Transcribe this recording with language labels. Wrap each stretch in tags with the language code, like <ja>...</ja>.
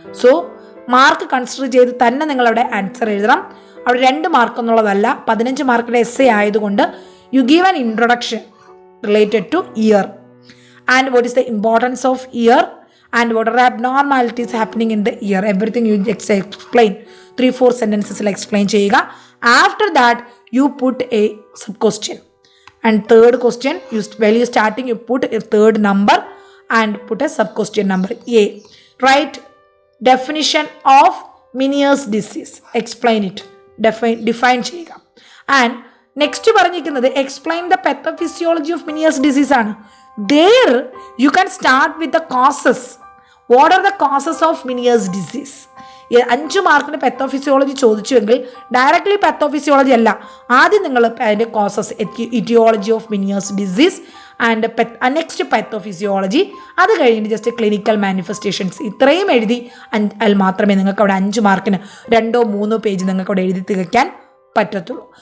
<ml>So mark consider ചെയ്ത് തന്നെ നിങ്ങളവിടെ ആൻസർ എഴുതണം. അവിടെ 2 മാർക്ക് എന്നുള്ളതല്ല, 15 മാർക്കിൻ്റെ എസ്സേ ആയതുകൊണ്ട്</ml> <en>You give an introduction related to ear and what is the importance of ear and what are abnormalities happening in the ear. Everything you explain 3-4 sentences explain</en> <ml>cheyuga.</ml> <en>After that you put a sub question, and third question while you starting you put a third number and put a sub question number A. Write definition of Meniere's disease, explain it, define</en> <ml>cheyuga.</ml> <en>And next</en> <ml>പറഞ്ഞിരിക്കുന്നത്</ml> <en>explain the pathophysiology of Meniere's disease</en> <ml>ആണ്.</ml> <en>There you can start with the causes. What are the causes of Meniere's disease?</en> <ml>5 മാർക്കിന് പത്തോഫിസിയോളജി ചോദിച്ചുവെങ്കിൽ directly പത്തോഫിസിയോളജി അല്ല, ആദ്യം നിങ്ങൾ അതിൻ്റെ causes, ഇറ്റിയോളജി of Meniere's disease and next പത്തോഫിസിയോളജി, അത് കഴിഞ്ഞിട്ട് just clinical manifestations, ഇത്രയും എഴുതി മാത്രമേ നിങ്ങൾക്ക് അവിടെ 5 മാർക്കിന് 2-3 പേജ് നിങ്ങൾക്ക് അവിടെ എഴുതി തികയ്ക്കാൻ പറ്റത്തുള്ളൂ.</ml>